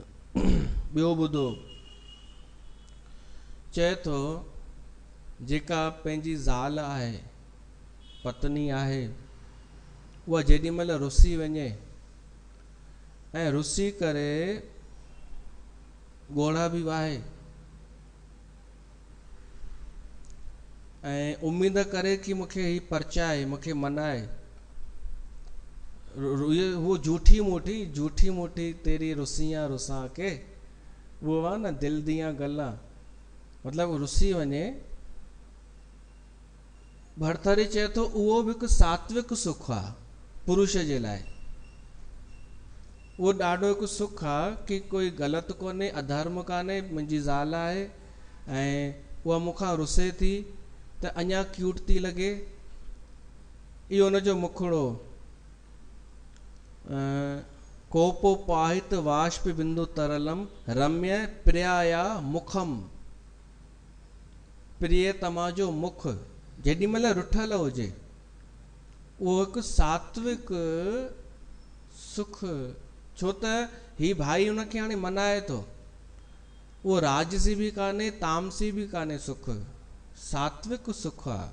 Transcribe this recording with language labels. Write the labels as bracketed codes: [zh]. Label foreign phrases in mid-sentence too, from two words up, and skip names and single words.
[sd] ॿियो ॿुधो, चए थो जेका पंहिंजी ज़ाल आहे, पत्नी आहे, उहा जेॾी महिल रुसी वञे ऐं रुसी करे ॻोढ़ा बि वाहे ऐं उम्मीद करे कि मूंखे ही परचाए, मूंखे मनाए, [pa] ਵੋ ਝੂਠੀ ਮੂਠੀ ਤੇਰੀ ਰੁੱਸੀਆਂ ਰੁਸਾ ਕੇ, [sd] वो आहे न [pa] ਦਿਲ ਦੀਆਂ ਗੱਲਾਂ, [sd] मतलब रुसी वञे। भरथरी चए थो उहो बि हिकु सात्विक सुख आहे पुरुष जे लाइ। उहो ॾाढो हिकु सुख आहे कि कोई ग़लति कोन्हे, अधर्म कान्हे, मुंहिंजी ज़ाल आहे ऐं उहा मूंखां रुसे थी त अञा क्यूट थी लॻे। इहो हुनजो मुखड़ो। [sa] कोपो पाहित वाष्प बिंदु तरलम रम्य प्रियाया मुखम। [sd] प्रियतमा जो मुख जेॾी महिल रुठल हुजे उहो हिकु सात्विक सुख, छो त ही भाई हुनखे हाणे मनाए थो। उहो राजसी बि कान्हे तामसी बि कान्हे सुख, सात्विक सुख आहे।